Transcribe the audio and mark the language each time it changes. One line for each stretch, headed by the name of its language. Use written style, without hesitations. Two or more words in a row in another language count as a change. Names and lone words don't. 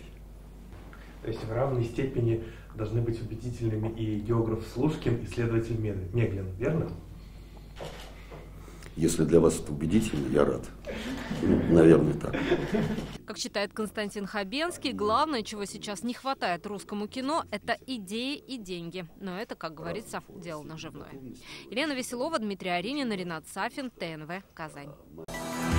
Russian: То есть в равной степени должны быть убедительными и географ Слушкин, и следователь Меглин, верно? Если для вас это убедительно, я рад. Наверное, так. Как считает Константин Хабенский, главное, чего сейчас не хватает русскому кино, это идеи и деньги. Но это, как говорится, дело наживное. Елена Веселова, Дмитрий Аринин, Ренат Сафин, ТНВ, Казань.